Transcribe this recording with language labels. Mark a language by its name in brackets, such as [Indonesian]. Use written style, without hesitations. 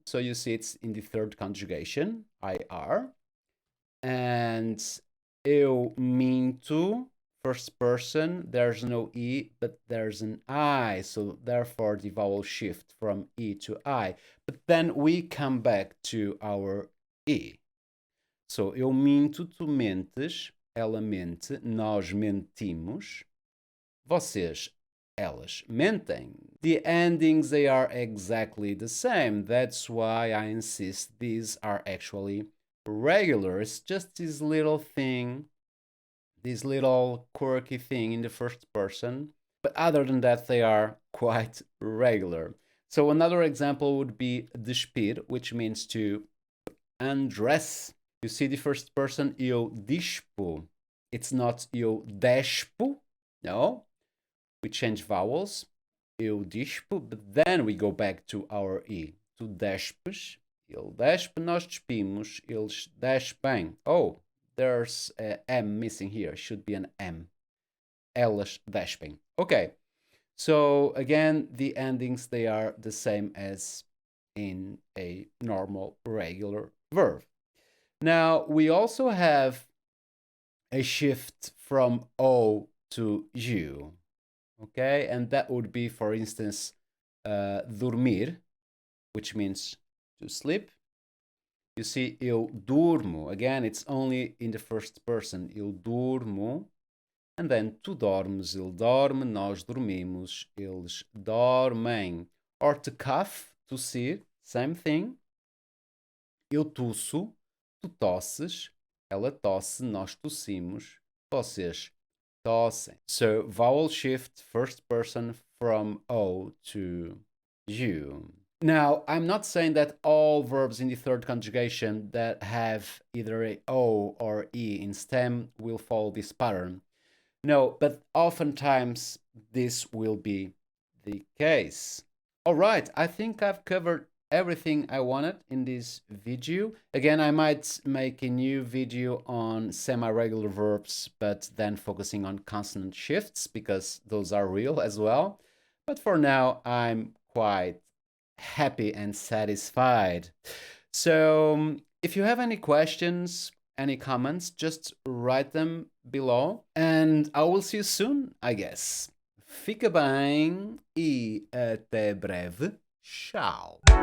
[English] So you see it's in the third conjugation, IR. And eu minto, first person, there's no E, but there's an I. So therefore the vowel shift from E to I. But then we come back to our E. [Portuguese] So eu minto, tu mentes, ela mente, nós mentimos, vocês, elas mentem. [English] The endings, they are exactly the same. That's why I insist these are actually regular. It's just this little thing, this little quirky thing in the first person. But other than that, they are quite regular. So another example would be despir, which means to undress. You see the first person, eu dispo. It's not eu despo. No, we change vowels. Eu dispo, but then we go back to our E. [Portuguese] Tu despes, ele despe, nós despimos, eles despem. [English] Oh, there's a M missing here. Should be an M. [Portuguese] Elas despem. [English] Okay. So again, the endings, they are the same as in a normal regular verb. Now, we also have a shift from O to U. Okay, and that would be, for instance, dormir, which means to sleep. You see, eu durmo. Again, it's only in the first person. [Portuguese] Eu durmo. And then tu dormes, ele dorme, nós dormimos, eles dormem. [English] Or to cough, tossir, same thing. [Portuguese] Eu tuço, tu tosses, ela tosse, nós tossimos, vocês tossem. [English] So vowel shift, first person from O to U. Now, I'm not saying that all verbs in the third conjugation that have either a O or E in stem will follow this pattern. No, but oftentimes this will be the case. All right, I think I've covered everything I wanted in this video. Again, I might make a new video on semi-regular verbs, but then focusing on consonant shifts because those are real as well. But for now, I'm quite happy and satisfied. So if you have any questions, any comments, just write them below and I will see you soon, I guess. [Portuguese] Fica bem e até breve. Tchau!